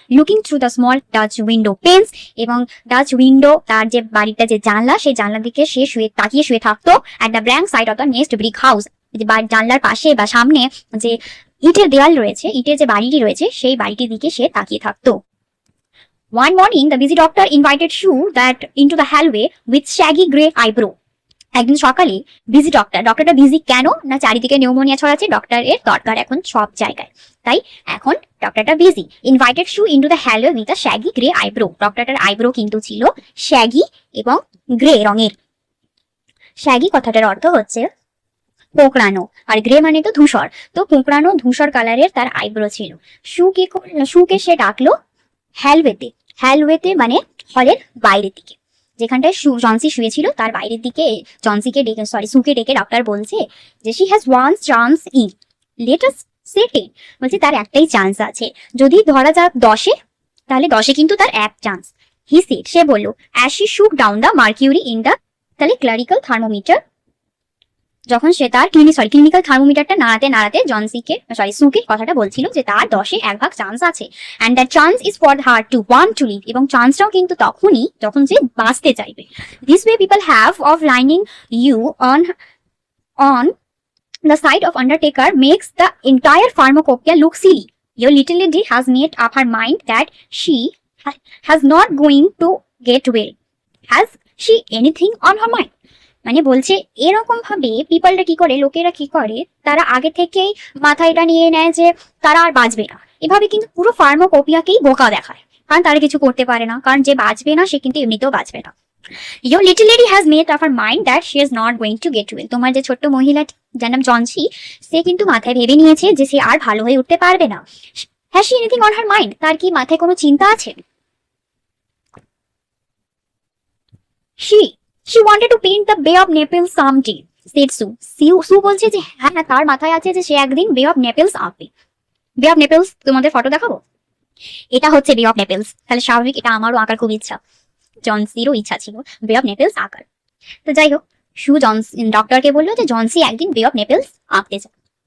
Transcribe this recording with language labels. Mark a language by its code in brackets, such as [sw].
[en] looking through the small Dutch window panes, [bn] এবং Dutch window তার যে বাড়িটা যে জানলা, সেই জানলার দিকে সে তাকিয়ে শুয়ে থাকতো। [en] at the blank side of the next brick house, [bn] যে জানলার পাশে বা সামনে যে ইটের দেওয়াল রয়েছে, ইটের যে বাড়িটি রয়েছে, সেই বাড়িটির দিকে সে তাকিয়ে থাকতো। [en] One morning, the busy doctor invited Shue that into the hallway with shaggy grey eyebrow. [bn] একদিন সকালে বিজি ডক্টরটা বিজি কেন না, চারিদিকে নিউমোনিয়া ছড়াচ্ছে, ডক্টরের দরকার এখন সব জায়গায়, তাই এখন ডক্টরটা busy. [en] invited Sue into the hallway with a shaggy grey eyebrow, [bn] ডক্টরটার eyebrow কিন্তু ছিল শ্যাগি এবং গ্রে রঙের। শ্যাগি কথাটার অর্থ হচ্ছে কোঁকড়ানো, আর গ্রে মানে তো ধূসর, তো কোঁকড়ানো ধূসর কালারের তার আইব্রো ছিল। শুকে সে ডাকলো হ্যালওয়েতে, হ্যালওয়েতে মানে হলের বাইরের দিকে, যেখানটায় জনসি শুয়েছিল তার বাইরের দিকে সুকে ডেকে ডক্টর বলছে যে [en] she has one chance in, let us say 10, [bn] বলছে তার একটাই চান্স আছে, যদি ধরা যাক 10-এ, তাহলে 10-এ কিন্তু তার এক চান্স। [en] he said, [bn] সে বললো, [en] as she shook down the mercury in the, [bn] তাহলে ক্লারিক্যাল থার্মোমিটার, যখন সে তার ক্লিনিক্যাল থার্মোমিটারটা নাড়াতে সুকে কথাটা বলছিল যে তার 10-এ 1 ভাগ চান্স আছে। And that chance is for her to want to leave, এবং চান্সটাও কিন্তু তখনই যখন সে বাঁচতে চাইবে। [en] This way people have of lining you on the side of undertaker makes the entire pharmacopoeia look silly. Your little lady has made up her mind that she has not going to get well. Has she anything on her mind? [bn] মানে বলছে এরকম ভাবে পিপলটা কি করে, লোকেরা কি করে, তারা আগে থেকেই মাথায় এটা নিয়ে নেয় যে তারা আর বাঁচবে না। এভাবে কিন্তু পুরো ফার্মাকোপিয়াকেই বোকা দেখায়, কারণ তারা কিছু করতে পারে না, কারণ যে বাঁচবে না সে কিন্তু এমনিতেও বাঁচবে না। [en] Your little lady has made up her mind that she is not going to get well. [bn] তোমার যে ছোট্ট মহিলা যার নাম জনসি, সে কিন্তু মাথায় ভেবে নিয়েছে যে সে আর ভালো হয়ে উঠতে পারবে না। [en] Has she anything on her mind? [bn] তার কি মাথায় কোনো চিন্তা আছে? [en] She wanted to paint the Bay of Naples someday, said Sue. [bn] Sue বলছে যে হ্যাঁ, তার মাথায় আছে যে সে একদিন বে অফ নেপেলস আঁকবে। বে অফ নেপেলস তোমাদের ফটো দেখাবো, এটা হচ্ছে বে অফ নেপেলস, তাহলে স্বাভাবিক এটা আমারও আঁকার খুব ইচ্ছা, জনসিরও ইচ্ছা ছিল বে অফ নেপেলস আঁকার। তো যাই হোক, ডক্টরকে বললো যে জনসি একদিন বে অফ নেপেলস আঁকতে চায়।